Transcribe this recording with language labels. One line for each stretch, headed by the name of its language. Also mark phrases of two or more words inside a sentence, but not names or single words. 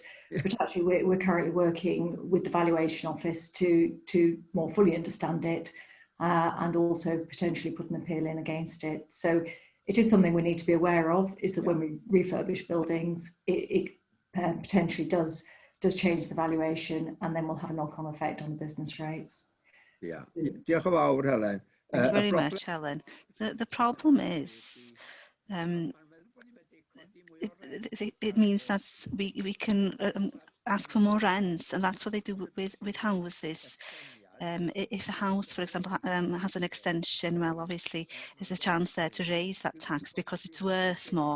English: But actually we're currently working with the valuation office to more fully understand it and also potentially put an appeal in against it. So it is something we need to be aware of, is that when we refurbish buildings, it potentially does change the valuation, and then will have a knock-on effect on the business rates. Yeah.
Welsh: Diolch yn fawr, Helen.
English: Thank you very much, Helen. The problem is it means that we can ask for more rent, and that's what they do with houses. If a house, for example, has an extension, well, obviously there's a chance there to raise that tax because it's worth more.